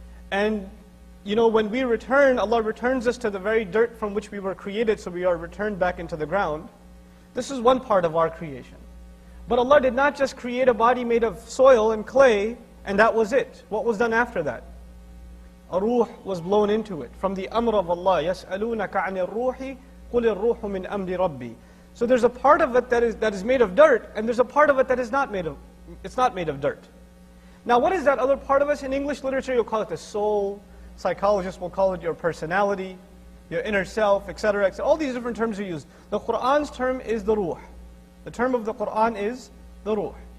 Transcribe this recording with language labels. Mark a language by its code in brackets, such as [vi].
[en] And when we return, Allah returns us to the very dirt from which we were created, so we are returned back into the ground. This is one part of our creation. But Allah did not just create a body made of soil and clay, and that was it. What was done after that? A ruh was blown into it. From the amr of Allah, [ar] يَسْأَلُونَكَ عَنِ الرُّوحِ قُلِ الرُّوحُ مِنْ أَمْرِ رَبِّي. [en] So there's a part of it that is made of dirt, and there's a part of it that is not made of, it's not made of dirt. Now what is that other part of us? In English literature you'll call it the soul, psychologists will call it your personality, your inner self, etc., etc. All these different terms are used. The Qur'an's term is the ruh. The term of the Qur'an is the ruh.